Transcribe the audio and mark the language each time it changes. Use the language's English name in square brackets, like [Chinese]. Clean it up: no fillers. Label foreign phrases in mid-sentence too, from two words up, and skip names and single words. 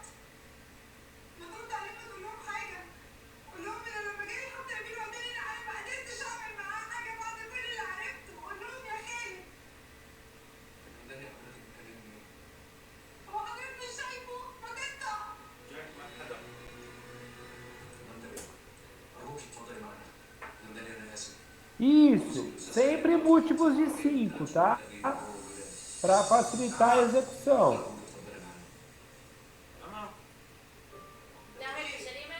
[Arabic] ما ترد عليهم وتقول لهم حاجه. قول لهم ان لما جاي حد نبيل وداني انا ما قدرتش اعمل معاه حاجه بعد كل اللي عرفته. قول لهم يا خالد. مدام داليا، حضرتك بتكلمني مين؟ هو حضرتك مش شايفه؟ ما تنطق. جاك معاك حدا. مدام داليا، ارجوك اتفضلي معانا. مدام داليا، انا اسف. [Portuguese] Isso, sempre múltiplos de 5, tá? Para facilitar a execução. [Arabic] اتفضلي معانا. نعمل الجريمه؟